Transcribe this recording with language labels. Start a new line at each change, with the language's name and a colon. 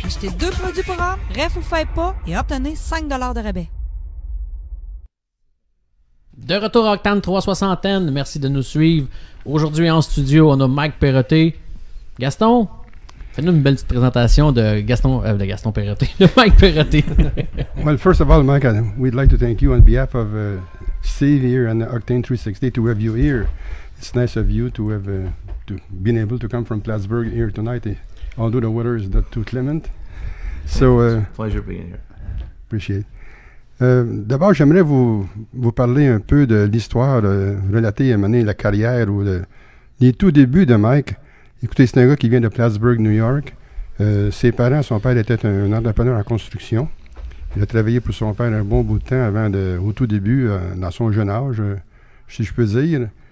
French: Achetez 2 produits pour homme, ref ou faites pas et obtenez 5 $ de rabais. De retour à Octane 360, merci de nous suivre. Aujourd'hui en studio, on a Mike Perrotté. Gaston, fais-nous une belle petite présentation de Gaston Perrotté, de Mike Perrotté.
English: Well, first of all, Mike, we'd like to thank you on behalf of Steve here and Octane 360 to have you here. It's nice of you to have to been able to come from Plattsburgh here tonight, although the weather is not too clement. So, it's a pleasure being here. Appreciate.
French: D'abord, j'aimerais vous parler un peu de l'histoire, relater à la carrière ou les tout débuts de Mike. Écoutez, c'est un gars qui vient de Plattsburgh, New York. Ses parents, son père était un entrepreneur en construction. Il a travaillé pour son père un bon bout de temps au tout début, dans son jeune âge, si je peux dire.